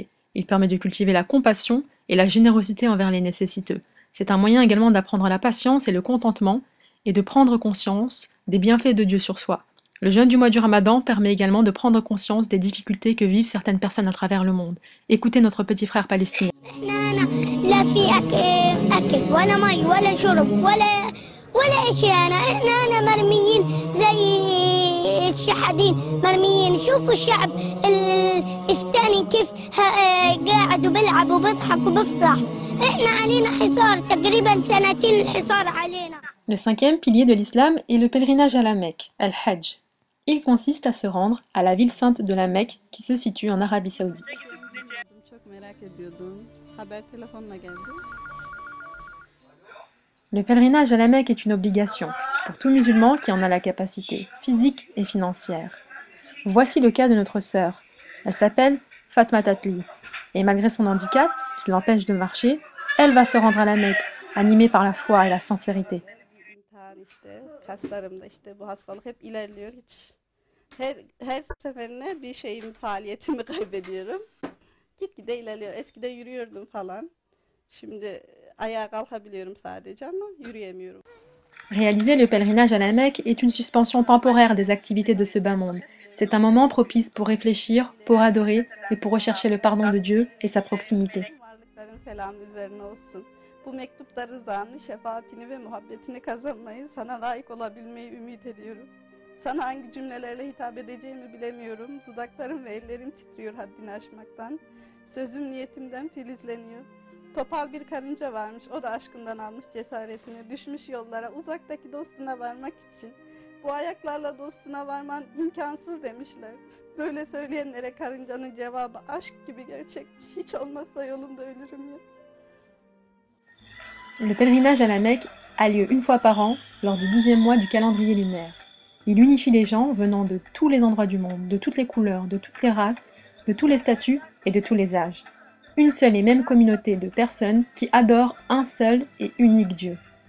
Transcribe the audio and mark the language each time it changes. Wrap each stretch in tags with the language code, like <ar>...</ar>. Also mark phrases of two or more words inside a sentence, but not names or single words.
<fr>Il permet de cultiver la compassion et la générosité envers les nécessiteux. C'est un moyen également d'apprendre la patience et le contentement et de prendre conscience des bienfaits de Dieu sur soi. Le jeûne du mois du Ramadan permet également de prendre conscience des difficultés que vivent certaines personnes à travers le monde. Écoutez notre petit frère palestinien.</fr> <ar>الشحادين مرميين شوفوا الشعب الثاني كيف قاعد وبيلعب وبيضحك وبفرح احنا علينا حصار تقريبا سنتين الحصار علينا.</ar> <fr>Le cinquième pilier de l'islam est le pèlerinage à la Mecque, al-Hajj. Il consiste à se rendre à la ville sainte de la Mecque qui se situe en Arabie Saoudite. Le pèlerinage à la Mecque est une obligation pour tout musulman qui en a la capacité physique et financière. Voici le cas de notre sœur. Elle s'appelle Fatma Tatli et malgré son handicap qui l'empêche de marcher, elle va se rendre à la Mecque, animée par la foi et la sincérité.</fr> <tr>Her seferinde bir şeyimi, faaliyetimi kaybediyorum. Gitgide ilerliyor. Eskiden yürüyordum falan. Şimdi ayağa kalkabiliyorum sadece ama yürüyemiyorum.</tr> <fr>Réaliser le pèlerinage à la Mecque est une suspension temporaire des activités de ce bas monde. C'est un moment propice pour réfléchir, pour adorer et pour rechercher le pardon de Dieu et sa proximité.</fr> <tr>Varlıkların selamı üzerine olsun. Bu mektupta rızanı, şefaatini ve muhabbetini kazanmayı, sana layık olabilmeyi ümit ediyorum. Sana hangi cümlelerle hitap edeceğimi bilemiyorum. Dudaklarım ve ellerim titriyor haddini aşmaktan. Sözüm niyetimden filizleniyor. Topal bir karınca varmış, o da aşkından almış cesaretini. Düşmüş yollara, uzaktaki dostuna varmak için. Bu ayaklarla dostuna varman imkansız demişler. Böyle söyleyenlere karıncanın cevabı aşk gibi gerçekmiş. Hiç olmazsa yolunda ölürüm ya.</tr> <fr>Le pèlerinage à la Mecque a lieu une fois par an, lors du 12e mois du calendrier lunaire. Il unifie les gens venant de tous les endroits du monde, de toutes les couleurs, de toutes les races, de tous les statuts et de tous les âges. Une seule et même communauté de personnes qui adorent un seul et unique Dieu.</fr>